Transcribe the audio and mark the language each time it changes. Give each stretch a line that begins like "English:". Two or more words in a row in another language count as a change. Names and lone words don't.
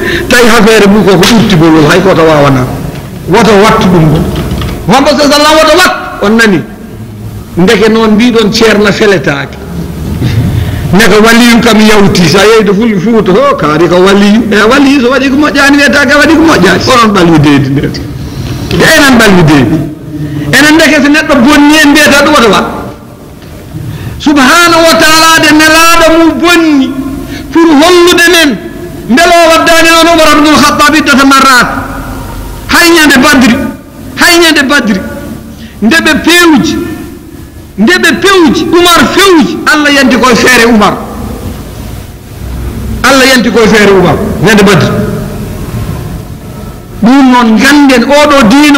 Fula: tawi affaire mum koko ɓurtigol hay koto wawana woto wattu ɗum ɗo hombo sa sallam woto wat on nani ndeke noon mbiɗon ceerna feletake neka waliyu kam yawti sa yeyde fulɓe fuuta ho kaari ko waliyu e waliyu so waɗi ko moƴƴani wiyetake waɗi ko moƴƴani onon ɓalwideydi ndete enen ɓalwideydi enen ndeke so neɗɗo bonni en mbiyata ɗum woto wat
Arabic: subhanahu wa taala
Fula: de nelaɗo mum bonni pour hollude men mbelo waddani noon Umar ibn al-Khattab iddata marat hayñande badri ndeɓe pewji Umar fewji Allah yanti koye feere Umar ñande badri ɗum noon ganden oɗo diina